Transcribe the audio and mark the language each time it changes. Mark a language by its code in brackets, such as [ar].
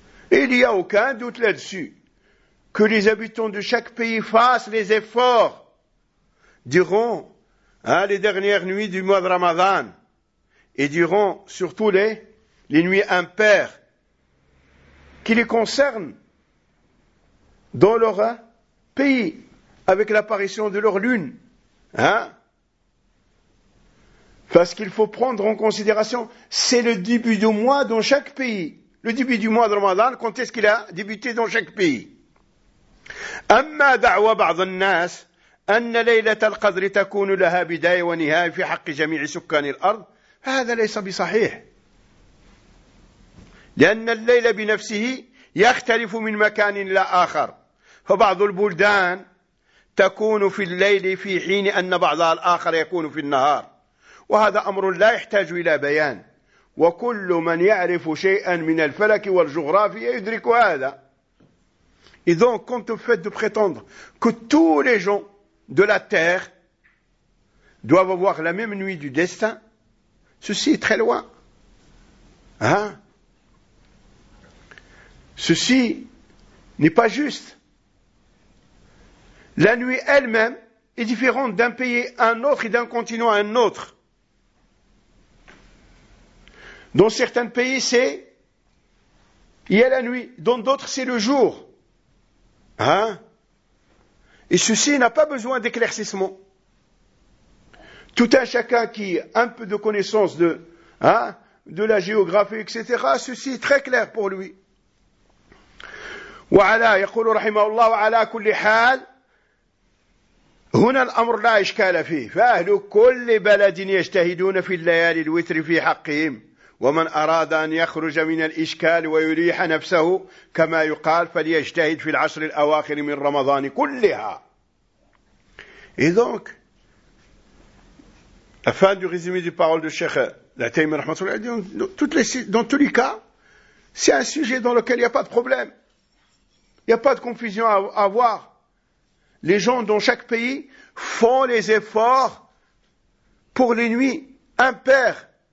[fr] Et il n'y a aucun doute là-dessus. Que les habitants de chaque pays fassent les efforts durant les dernières nuits du mois de Ramadan et durant surtout les nuits impaires qui les concernent dans leur pays avec l'apparition de leur lune. Hein? Parce qu'il faut prendre en considération, c'est le début du mois dans chaque pays. Le début du mois de Ramadan, quand est-ce qu'il a débuté dans chaque pays? [ar] أما دعوى بعض الناس أن ليلة القدر تكون لها بداية ونهاية في حق جميع سكان الأرض فهذا ليس بصحيح لأن الليل بنفسه يختلف من مكان إلى آخر فبعض البلدان تكون في الليل في حين أن بعضها الآخر يكون في النهار وهذا أمر لا يحتاج إلى بيان وكل من يعرف شيئا من الفلك والجغرافيا يدرك هذا. [fr] Et donc, quant au fait de prétendre que tous les gens de la terre doivent avoir la même nuit du destin, ceci est très loin. Hein? Ceci n'est pas juste. La nuit elle-même est différente d'un pays à un autre et d'un continent à un autre. Dans certains pays, il y a la nuit. Dans d'autres, c'est le jour. Hein? Et ceci n'a pas besoin d'éclaircissement. Tout un chacun qui a un peu de connaissance de la géographie, etc., ceci est très clair pour lui. [ar] وعلى يقول رحمه الله وعلى كل حال هنا الأمر لا إشكال فيه فأهل كل بلد يجتهدون في الليالي الوتر في حقهم ومن أراد أن يخرج من الإشكال ويريح نفسه كما يقال فليجتهد في العشر الأواخر من رمضان كلها. [fr] Et donc, la fin du résumé des paroles du Cheikh Al-Uthaymeen rahmatullah, dans tous les cas, c'est un sujet dans lequel il n'y a pas de problème. Il n'y a pas de confusion à avoir. Les gens dans chaque pays font les efforts pour les nuits impaires.